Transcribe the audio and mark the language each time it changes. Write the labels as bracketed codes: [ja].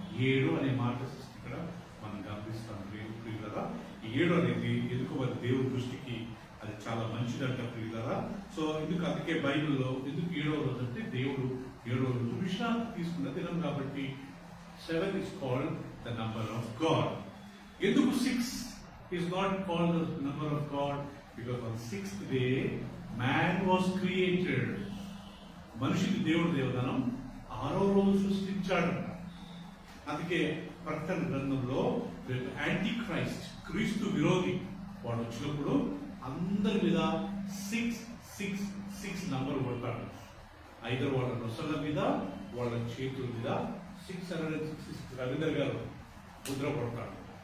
[te] 7 అనే మాట ఇక్కడ మనం గమనిస్తాం ప్రియులారా. 7 అనేది ఎందుకు మరి దేవుడి దృష్టికి అది చాలా మంచిదంట ప్రియులారా. సో అందుకే బైబిల్లో ఎందుకు 7వ రోజు అంటే దేవుడు 7వ రోజు విశ్రాంతి తీసుకున్న దినం కాబట్టి [en] 7 is called the number of God. [te] ఎందుకు [en] 6 is not called the number of God? Because on 6th day man was created. [te] మనిషికి దేవుడు దేవదనం 6వ రోజు సృష్టించాడు. అందుకే ప్రకటన గ్రంథంలో యాంటీ క్రైస్ట్ క్రీస్తు విరోధి వాడు వచ్చినప్పుడు అందరి మీద 666 నంబర్ కొడతాడు. ఐదర్ వాళ్ళ నొసల మీద వాళ్ళ చేతుల మీద 666 రవీందర్ గారు ముద్ర కొడతాడు.